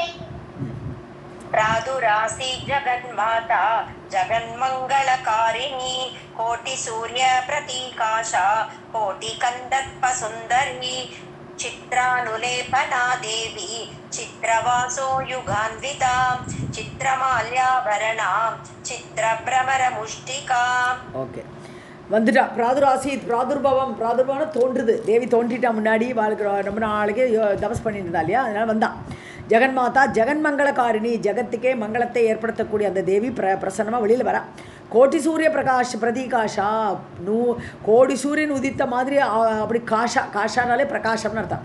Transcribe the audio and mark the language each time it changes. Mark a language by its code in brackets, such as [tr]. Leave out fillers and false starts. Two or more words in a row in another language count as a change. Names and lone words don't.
[sa] प्रादुरासी जगन्माता जगन्मङ्गलकारिणी कोटिसूर्यप्रतीकाशा कोटिकन्दर्पसुन्दरी चित्रानुलेपना देवी चित्रवासो युगान्विता चित्रमाल्याभरणा चित्रभ्रमरमुष्टिका. [ta] ஓகே, வந்துட்டா. பிராதுர்பவம்னு தோன்றுது. தேவி தோன்றிட்டா முன்னாடி, வாழ்க்கை ரொம்ப நாளைக்கு தபஸ் பண்ணிட்டு இருந்தா இல்லையா, அதனால் வந்தா. [sa] जगन्माता जगन्मङ्गलकारिणी, [ta] ஜெகத்துக்கே மங்களத்தை ஏற்படுத்தக்கூடிய அந்த தேவி பிரசன்னமாக வெளியில் வரா. [sa] कोटिसूर्यप्रतीकाशा, [ta] கோடி சூரியன் உதித்த மாதிரி அப்படி காஷானாலே பிரகாஷம்னு அர்த்தம்.